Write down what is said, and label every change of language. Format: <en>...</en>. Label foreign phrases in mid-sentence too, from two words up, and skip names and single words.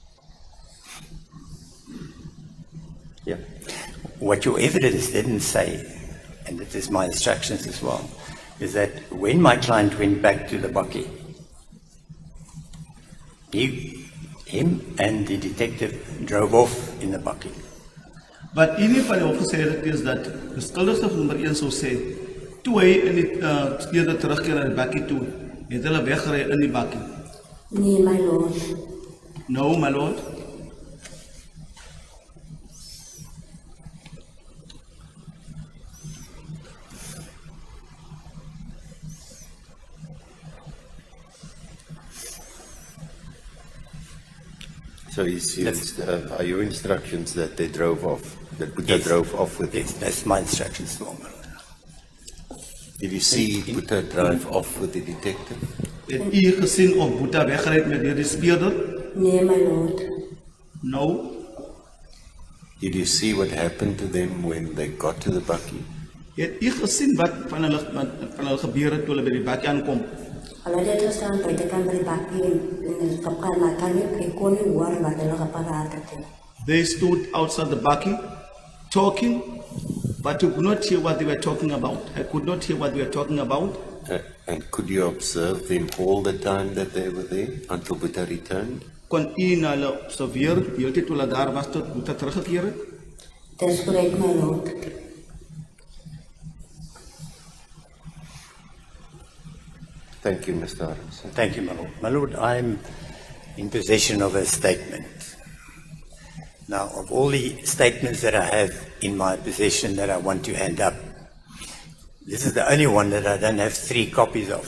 <en>Yeah. What your evidence didn't say, and it is my instructions as well, is that when my client went back to the bakkie, him and the detective drove off in the bakkie.</en> <af>Wat in ieder geval opgesê het is dat beskuldigde nommer 1 sou sê, toe hy in die speurder terugkeer na die bakkie toe, het hulle weggery in die bakkie. Nee,</af> <en>my lord. No, my lord. So are your instructions that they drove off, that Buddha drove off with him? Yes, that's my instructions, my lord. Did you see Buddha drive off with the detective?</en> <af>Het u gesien of Boeta weggery het met die speurder? Nee,</af> <en>my lord. No. Did you see what happened to them when they got to the bakkie?</en> <af>Het u gesien wat van hulle gebeur het toe hulle by die bakkie aankom? Hulle het gestaan by die kant by die bakkie en hulle kapkaal, maar ek kon nie hoor wat hulle gepraat het.</af> <en>They stood outside the bakkie talking, but you could not hear what they were talking about. I could not hear what they were talking about. And could you observe them all the time that they were there until Buddha returned?</en> <af>kon u na hulle observeer heeltyd toe hulle daar was tot hulle teruggekeer het?</af> <en>That's correct, my lord. Thank you, Mr. Harms. Thank you, my lord. My lord, I'm in possession of a statement. Now, of all the statements that I have in my possession that I want to hand up, this is the only one that I don't have 3 copies of.</en>